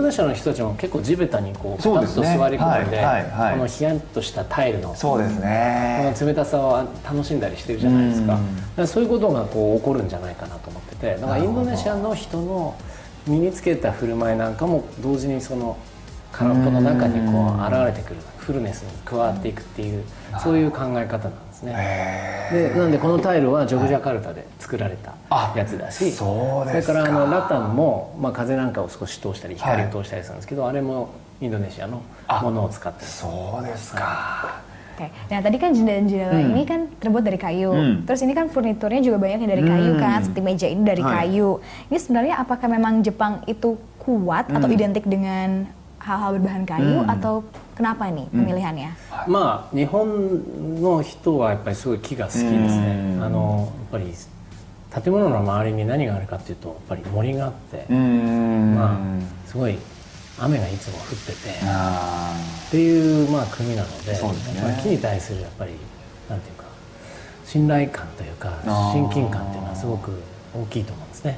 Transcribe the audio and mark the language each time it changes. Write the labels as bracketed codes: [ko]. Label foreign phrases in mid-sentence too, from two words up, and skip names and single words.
[ja] ネシアの人たちも結構地べたにこうピタッと座り込んで、このヒヤッとしたタイルのこの冷たさを楽しんだりしてるじゃないですか。だからそういうことがこう起こるんじゃないかなと思ってて、だからインドネシアの人の身につけた振る舞いなんかも同時にその空っぽの中にこう現れてくるフルネスに加わっていくっていう、そういう考え方なんですね。でなんでこのタイルはジョグジャカルタで作られたやつだし、それからラタンも、風なんかを少し通したり光を通したりするんですけど、あれもインドネシアのものを使ってる。そうですか。 [id] Oke, nah tadi kan jendela-jendela ini kan terbuat dari kayu. Terus ini kan furniturnya juga banyak yang dari kayu kan, seperti meja ini dari kayu. Ini sebenarnya apakah memang Jepang itu kuat atau identik dengan hal-hal berbahan kayu atau kenapa nih pemilihannya? [ja] まあ日本の人はやっぱりすごい木が好きですね。やっぱり建物の周りに何があるかっていうとやっぱり森があって、すごい雨がいつも降っててっていう国なので、木に対するやっぱりなんていうか信頼感というか親近感っていうのはすごく大きいと思うんですね。